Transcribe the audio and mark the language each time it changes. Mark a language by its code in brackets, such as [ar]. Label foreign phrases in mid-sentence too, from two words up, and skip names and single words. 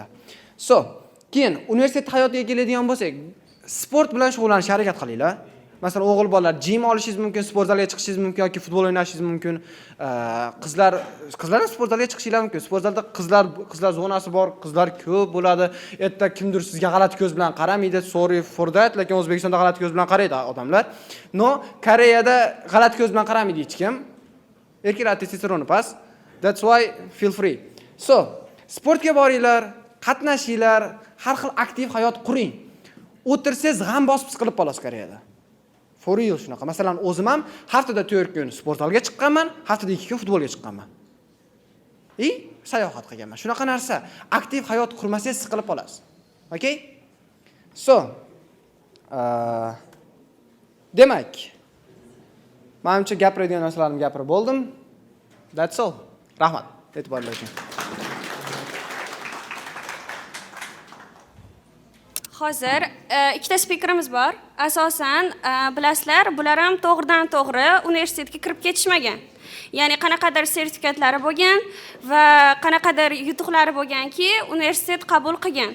[uz] Keyin universitet hayotiga keladigan bo'lsak, sport bilan shug'ullanishga harakat qilinglar. Masalan, o'g'il bolalar gym olishingiz mumkin, sport zaliga chiqishingiz mumkin yoki futbol o'ynashingiz mumkin. Qizlar ham sport zaliga chiqishingiz mumkin. Sport zalda qizlar zonasi bor, qizlar ko'p bo'ladi. Erta kimdir sizga g'alati ko'z bilan qaramaydi. [en] Sorry for that, [uz] lekin O'zbekistonda g'alati ko'z bilan qaraydi odamlar. No, Koreyada g'alati ko'z bilan qaramaydi hech kim. Erkaklar testosteroni past. [en] That's why feel free. [uz] Sportga boringlar, qatnashinglar, har xil aktiv hayot quring. O'tirsangiz g'am bosib siqilib qolasiz Koreyada. [en] For real shunaqa. [uz] Masalan, o'zim ham haftada 4 kun sport zaliga chiqqanman, haftada 2 kun futbolga chiqqanman. Sayohat qilganman. Shunaqa narsa, aktiv hayot qurmasangiz siqilib qolasiz. Okay? Demak, menimcha gapiradigan narsalarimni gapirib bo'ldim. [en] That's all. [uz] Rahmat. E'tiborlar uchun. Hozir ikkita speakerimiz bor. Asosan bilasizlar, bular ham to'g'ridan-to'g'ri universitetga kirib ketishmagan. Ya'ni qanaqadir sertifikatlari bo'lgan va qanaqadir yutuqlari bo'lganki, universitet qabul qilgan.